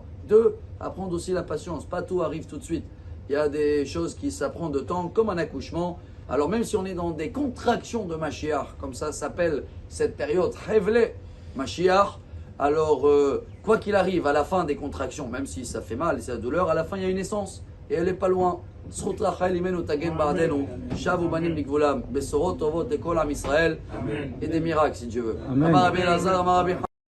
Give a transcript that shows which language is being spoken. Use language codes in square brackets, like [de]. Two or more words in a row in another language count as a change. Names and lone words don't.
[fr] 2, apprendre aussi la patience. Pas tout arrive tout de suite. Il y a des choses qui s'apprennent de temps, comme un accouchement. Alors, même si on est dans des contractions de Mashiach, comme ça s'appelle cette période, [he] חבלי משיח, [fr] alors, quoi qu'il arrive, à la fin des contractions, même si ça fait mal et c'est la douleur, à la fin, il y a une naissance. Et elle n'est pas loin. [he] זכות רחל אימנו תגן בעדנו, שבו בנים לגבולם, בשורות טובות לכל עם ישראל, [fr] et des miracles si Dieu veut. [he] אמר רבי אלעזר, אמר רבי